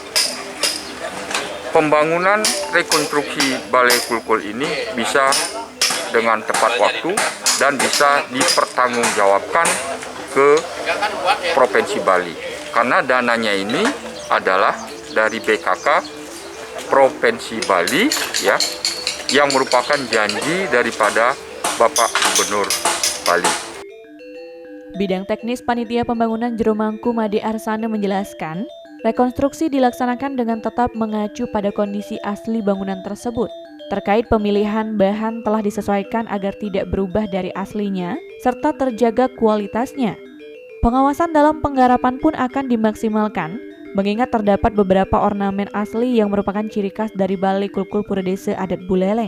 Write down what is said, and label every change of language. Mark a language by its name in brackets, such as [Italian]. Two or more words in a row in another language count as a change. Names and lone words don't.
[Indonesian] pembangunan rekonstruksi Balik Kulkul ini bisa dengan tepat waktu dan bisa dipertanggungjawabkan ke Provinsi Bali, karena dananya ini adalah dari BKK Provinsi Bali ya, yang merupakan janji daripada Bapak Gubernur Bali. Bidang teknis Panitia Pembangunan Jero Mangku Made Arsana menjelaskan, rekonstruksi dilaksanakan dengan tetap mengacu pada kondisi asli bangunan tersebut. Terkait pemilihan bahan telah disesuaikan agar tidak berubah dari aslinya, serta terjaga kualitasnya. Pengawasan dalam penggarapan pun akan dimaksimalkan, mengingat terdapat beberapa ornamen asli yang merupakan ciri khas dari Balik Kulkul Pura Desa Adat Buleleng.